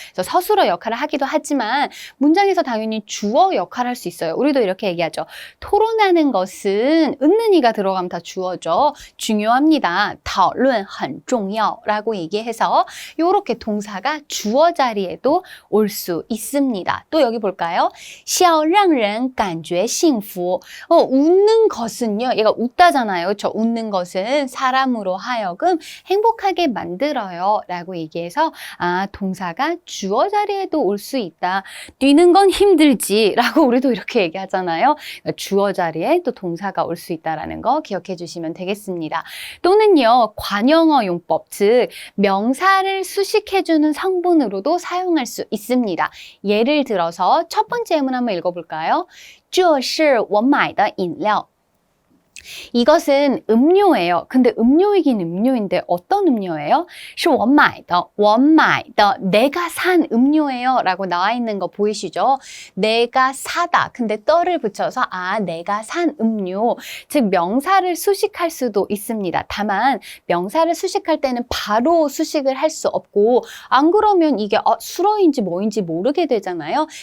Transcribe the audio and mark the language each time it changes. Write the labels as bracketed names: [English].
[Korean] 그래서 서술어 역할을 하기도 하지만 문장에서 당연히 주어 역할을 할 수 있어요. 우리도 이렇게 얘기하죠. 토론하는 것은 은는 이가 들어가면 다 주어죠. 중요합니다. [Chinese] 讨论很重要 [Korean] 라고 얘기해서 이렇게 동사가 주어 자리에도 올 수 있습니다. 또 여기 볼까요? [Chinese] 笑让人感觉幸福 [Korean] 웃는 것은요. 얘가 웃다잖아요. 그렇죠? 웃는 것은 사람으로 하여금 행복하게 만들어요 라고 얘기해서 동사가 주어 자리에도 올 수 있다. 뛰는 건 힘들지 라고 우리도 이렇게 얘기하잖아요. 주어 자리에 또 동사가 올 수 있다는 거 기억해 주시면 되겠습니다. 또는요. 관형어 용법, 즉 명사를 수식해주는 성분으로도 사용할 수 있습니다. 예를 들어서 첫 번째 예문 한번 읽어볼까요? [Chinese] 这是我买的饮料 [Korean] 이것은 음료예요. 근데 음료이긴 음료인데 어떤 음료예요? [Chinese] 是我买的 [Korean] 내가 산 음료예요 라고 나와 있는 거 보이시죠? 내가 사다. 근데 떠를 붙여서 내가 산 음료. 즉 명사를 수식할 수도 있습니다. 다만 명사를 수식할 때는 바로 수식을 할 수 없고 안 그러면 이게 수어인지 뭐인지 모르게 되잖아요.